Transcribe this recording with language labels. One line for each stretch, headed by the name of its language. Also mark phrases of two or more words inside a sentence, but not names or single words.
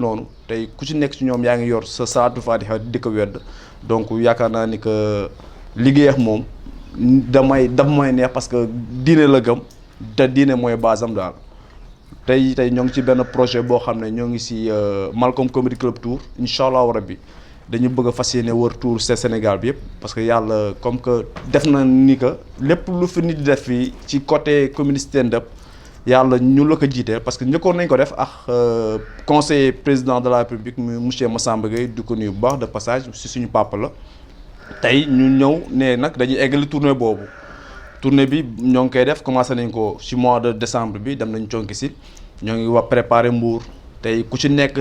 Wolof: noonu tey ku ci nekk ci ñoom yaa ngi yor sa salaatu faatiha di ko wedd donc yaakaar naa ni que liggéey ak moom daf may neex
French: parce que
Wolof: diine la gëm te diine mooy base am daal tey ñoo ngi ci benn projet boo xam ne ñoo ngi ci Malcolm Comedy Club Tour
Arabic: إن شاء الله ربي
Wolof: dañu bëgg a fas yéene wër tour Sénégal bi yëpp
French: parce que
Wolof: yàlla
French: comme que
Wolof: def na ni que lépp lu fi nit di def fii ci côté
English: comedy stand-up
Wolof: yàlla ñu la ko jiiteel parce que njëkkoon nañ ko def ak
French: conseiller président de la République
Wolof: mu monsieur Massamba Gueye di ko nuyu bu baax
French: de passage
Wolof: ci suñu papa la tey ñu ñëw ne nag dañuy eggali tournée boobu tournée bi ñoo ngi koy def commencé nañ ko ci
French: mois de décembre
Wolof: bi dem nañ conki si ñoo ngi wax préparer Mbour tey ku ci nekk